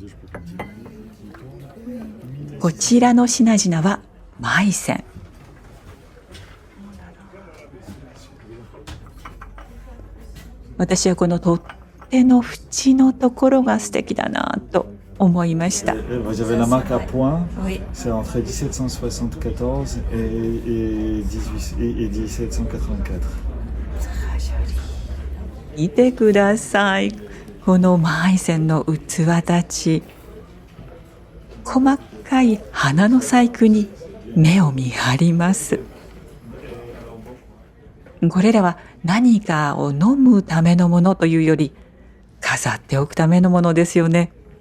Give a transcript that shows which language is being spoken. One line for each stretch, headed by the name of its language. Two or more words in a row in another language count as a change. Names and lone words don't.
Japanese: こちらの品々はマイセン。私はこの取っ手の縁のところが素敵だなと思いました。
French: Vous avez la marque à point, c'est entre 1774 et 1784.
Japanese: 見てください。このマイセンの器たち。細かい花の細工に目を見張ります。これらは何かを飲むためのものというより、飾っておくためのものですよね。